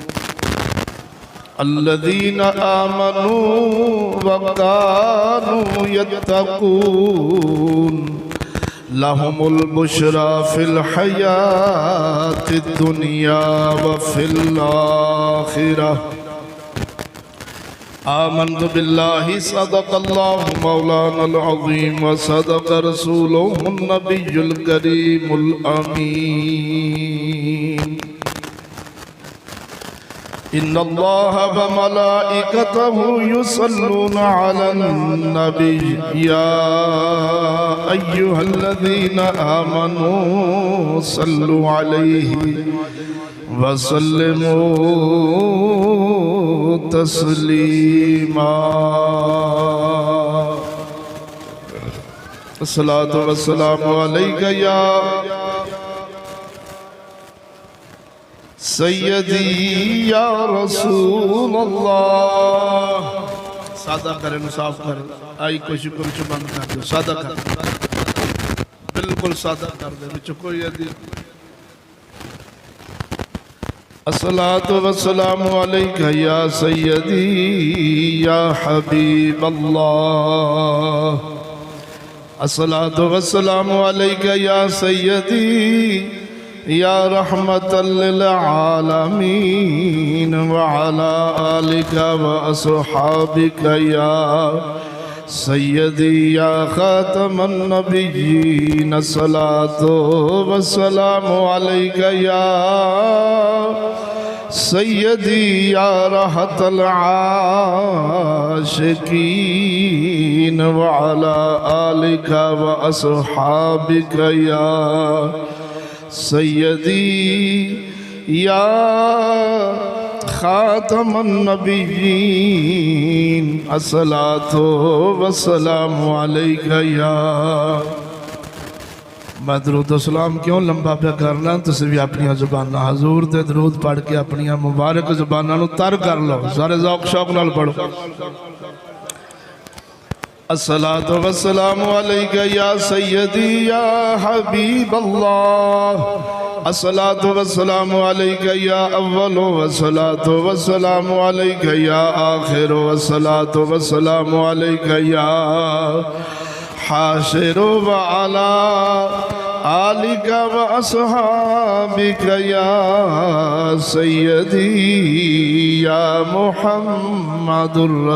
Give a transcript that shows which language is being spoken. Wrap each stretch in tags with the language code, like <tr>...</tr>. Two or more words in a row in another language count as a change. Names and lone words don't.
<ar>الذين آمنوا وكانوا يتقون لهم البشرى في الحياة الدنيا وفي الآخرة. آمنت بالله صدق الله مولانا العظيم وصدق رسوله النبي الكريم الأمين. إن الله وملائكته يصلون على النبي يا أيها الذين آمنوا صلوا عليه وسلموا تسليما. الصلاة والسلام عليك يا سيدي يا رسول الله. सादा करें, साफ कर, आई कोशिश करो बंद कर दो, सादा कर, बिल्कुल सादा कर दे, कोई यदि। الصلاة والسلام عليك يا سيدي يا حبيب الله. الصلاة والسلام عليك يا سيدي يا رحمة للعالمين وعلى آلك وأصحابك يا سيدي يا خاتم النبيين. الصلاة والسلام عليك يا سيدي يا راحة العاشقين وعلى آلك وأصحابك يا سيدي يا خاتم النبيين. الصلاة والسلام عليك يا.</ar> <pa>ਮੈਂ ਦਰੂਦ ਸਲਾਮ ਕਿਉਂ ਲੰਬਾ ਪੇ ਕਰਨਾ, ਤੁਸੀਂ ਭੀ ਆਪਣੀ ਜ਼ੁਬਾਨਾਂ ਹਜ਼ੂਰ ਤੇ ਦਰੂਦ ਪੜ੍ਹ ਕੇ ਆਪਣੀ ਮੁਬਾਰਕ ਜ਼ੁਬਾਨਾਂ ਨੂੰ ਤਰ ਕਰ ਲੋ, ਸਾਰੇ ਜ਼ੌਕ ਸ਼ੌਕ ਨਾਲ ਪੜ੍ਹੋ।</pa> <ar>الصلاة والسلام عليك يا سيدي يا حبيب الله. الصلاة والسلام عليك يا أول والصلاة والسلام عليك يا آخر والصلاة والسلام عليك يا حاشر وعلى آلك وأصحابك يا سيدي يا محمد</ar>